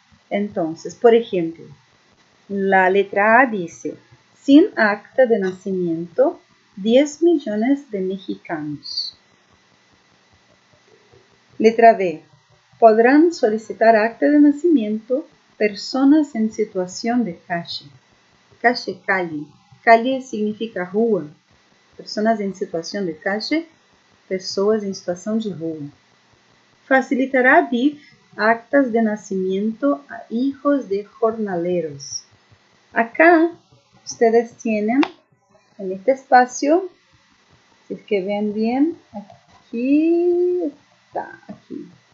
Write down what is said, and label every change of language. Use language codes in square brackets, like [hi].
[es] Entonces, por ejemplo, la letra A dice, sin acta de nacimiento, 10 millones de mexicanos. Letra B, podrán solicitar acta de nacimiento personas en situación de calle. Calle. Calle significa rua. [pt] Personas em situação de calle, pessoas em situação de rua. [es] Facilitará a DIF actas de nascimento a hijos de jornaleros. Acá, ustedes tienen, en este espacio, si es que ven bien, aquí está, aquí.